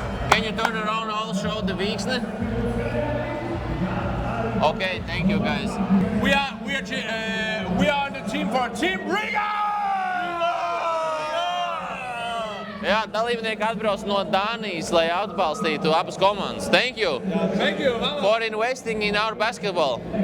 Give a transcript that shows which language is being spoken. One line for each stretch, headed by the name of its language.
English: Can you turn around and show the Vīksne? Okay, thank you guys. We are the team for Team Riga!
Latvian: Jā, dalībnieki atbrauc no Dānijas, lai atbalstītu abas komandas.
English: Thank you. Thank you, for investing in our basketball.